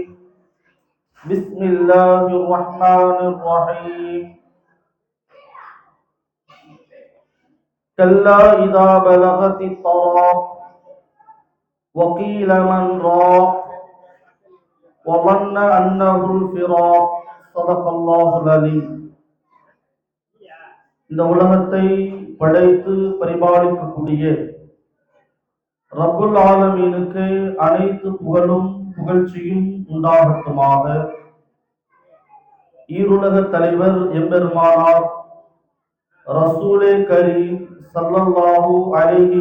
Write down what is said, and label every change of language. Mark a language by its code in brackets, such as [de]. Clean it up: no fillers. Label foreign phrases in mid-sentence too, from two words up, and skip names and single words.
[ar] بسم الله الرحمن الرحيم. كلا إذا بلغت التراق وقيل من راق وظن أنه الفراق. صدق الله العليم. [ta] இந்த உலகத்தை படைத்து பரிபாலிக்கக்கூடிய [ar] رب العالمين [ta] அனைத்து புகழும் புகழ்ச்சியும் உண்டாகட்டுமாக. ஈருலக தலைவர் எம்பெருமானார் [ar] رسول كريم صلى الله عليه